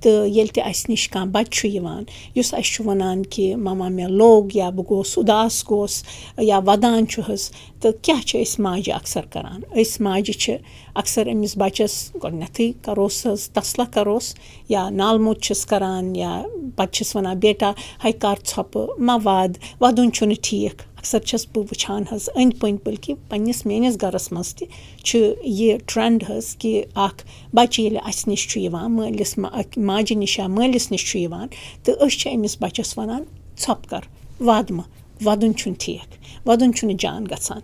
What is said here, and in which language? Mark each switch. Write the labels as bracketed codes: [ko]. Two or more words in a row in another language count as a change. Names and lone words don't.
[ks] تہٕ ییٚلہِ تہِ اَسہِ نِش کانٛہہ بَچہِ چھُ یِوان یُس اَسہِ چھُ وَنان کہِ مما مےٚ لوٚگ یا بہٕ گوس اُداس گوس یا وَدان چھُ حظ تہٕ کیٛاہ چھِ أسۍ ماجہِ اَکثر کَران. أسۍ ماجہِ چھِ اَکثر أمِس بَچَس گۄڈنٮ۪تھٕے کَروس حظ تسلا کَروس یا نال موٚت چھِس کَران یا پَتہٕ چھِس وَنان بیٹا ہے کَر ژھۄپہٕ مہ وَد وَدُن چھُنہٕ ٹھیٖک. اَکثر چھَس بہٕ وٕچھان حظ أنٛدۍ پٔکۍ بٔلکہِ پنٛنِس میٛٲنِس گَرَس منٛز تہِ چھُ یہِ ٹرٛٮ۪نٛڈ حظ کہِ اَکھ بَچہِ ییٚلہِ اَسہِ نِش چھُ یِوان مٲلِس ماجہِ نِش یا مٲلِس نِش چھُ یِوان تہٕ أسۍ چھِ أمِس بَچَس وَنان ژھۄپہٕ کَر وَد مہٕ وَدُن چھُنہٕ ٹھیٖک وَدُن چھُنہٕ جان گژھان.